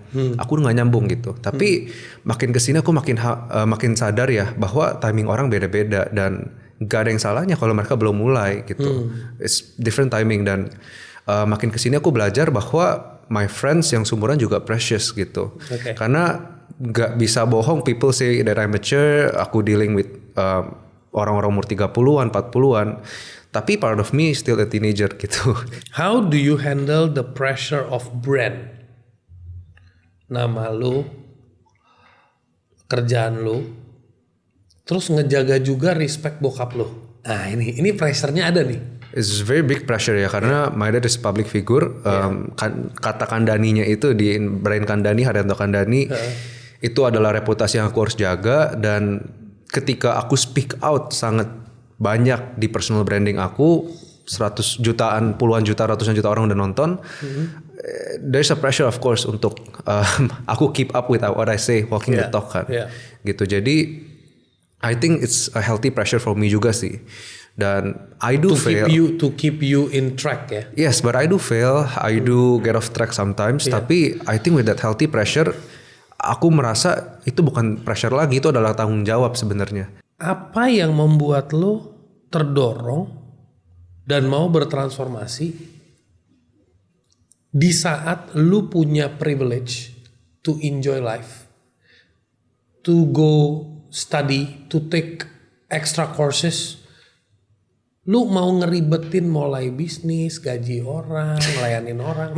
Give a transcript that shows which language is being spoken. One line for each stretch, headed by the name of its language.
Indonesian: Aku nggak nyambung gitu. Tapi makin kesini aku makin sadar ya bahwa timing orang beda-beda dan gak ada yang salahnya kalau mereka belum mulai gitu.
English: It's different timing
Indonesian: dan makin kesini aku belajar bahwa
English: my friends
Indonesian: yang seumuran juga
English: precious
Indonesian: gitu. Karena gak bisa bohong.
English: People say that I'm mature.
Indonesian: Aku
English: dealing with
Indonesian: orang-orang umur 30-an, 40-an. Tapi
English: part of me still a teenager
Indonesian: gitu.
English: How do you handle the pressure of brand?
Indonesian: Nama lu, kerjaan lu, terus ngejaga juga respect bokap lu. Nah ini pressure-nya ada nih.
English: It's very big pressure
Indonesian: ya
English: karena my dad is public figure.
Indonesian: Kata Kandaninya itu di Brian Kandani, Haryanto Kandani, itu adalah reputasi yang aku harus jaga. Dan ketika aku
English: speak out
Indonesian: sangat banyak di personal branding aku, 100 jutaan, puluhan juta, ratusan juta orang udah nonton.
English: There's a pressure of course
Indonesian: untuk aku
English: keep up with what I say, walking the talk
Indonesian: kan. Gitu. Jadi
English: I think it's a healthy pressure for me
Indonesian: juga sih. Dan
English: I do fail. To keep you in track ya. Yes, but I do fail. I do get off track sometimes.
Indonesian: Tapi
English: I think with that healthy pressure,
Indonesian: aku merasa itu bukan pressure lagi, itu adalah tanggung jawab sebenarnya. Apa yang membuat lo terdorong dan mau bertransformasi di saat lo punya
English: privilege to enjoy life, to go study, to take extra courses,
Indonesian: lo mau ngeribetin mulai bisnis, gaji orang, ngelayanin orang.